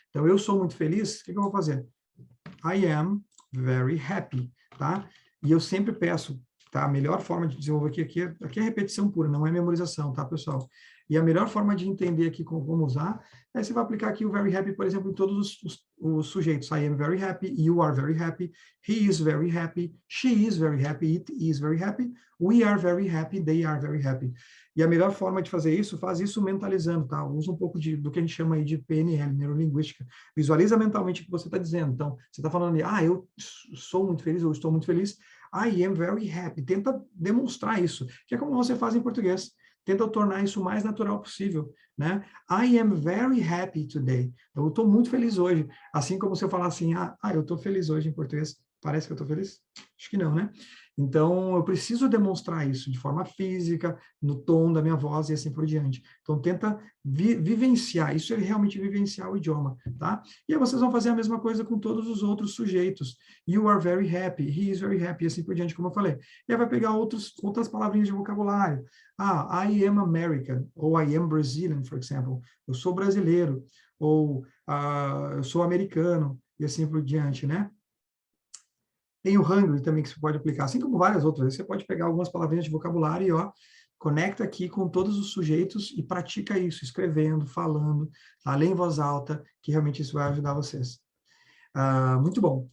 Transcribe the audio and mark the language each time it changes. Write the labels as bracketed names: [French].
[Portuguese] Então, eu sou muito feliz, o que eu vou fazer? [English] I am very happy, [Portuguese] tá? E eu sempre peço, tá? A melhor forma de desenvolver aqui é repetição pura, não é memorização, tá, pessoal? E a melhor forma de entender aqui como usar é você vai aplicar aqui o very happy, por exemplo, em todos os sujeitos. [English] I am very happy, you are very happy, he is very happy, she is very happy, it is very happy, we are very happy, they are very happy. [Portuguese] E a melhor forma de fazer isso, faz isso mentalizando, tá? Usa um pouco do que a gente chama aí de PNL, neurolinguística. Visualiza mentalmente o que você está dizendo. Então, você está falando ali, eu sou muito feliz, eu estou muito feliz. [English] I am very happy. [Portuguese] Tenta demonstrar isso, que é como você faz em português. Tenta tornar isso o mais natural possível, né? [English] I am very happy today. [Portuguese] Eu estou muito feliz hoje. Assim como se eu falar assim, eu estou feliz hoje em português. Parece que eu estou feliz? Acho que não, né? Então, eu preciso demonstrar isso de forma física, no tom da minha voz e assim por diante. Então, tenta vivenciar, isso é realmente vivenciar o idioma, tá? E aí vocês vão fazer a mesma coisa com todos os outros sujeitos. [English] You are very happy, [Portuguese] he is very happy, e assim por diante, como eu falei. E aí vai pegar outras palavrinhas de vocabulário. [English] I am American, ou I am Brazilian, for example. [Portuguese] Eu sou brasileiro, ou eu sou americano, e assim por diante, né? Tem o hungry também que você pode aplicar, assim como várias outras. Você pode pegar algumas palavrinhas de vocabulário e, conecta aqui com todos os sujeitos e pratica isso, escrevendo, falando, além em voz alta, que realmente isso vai ajudar vocês. Muito bom.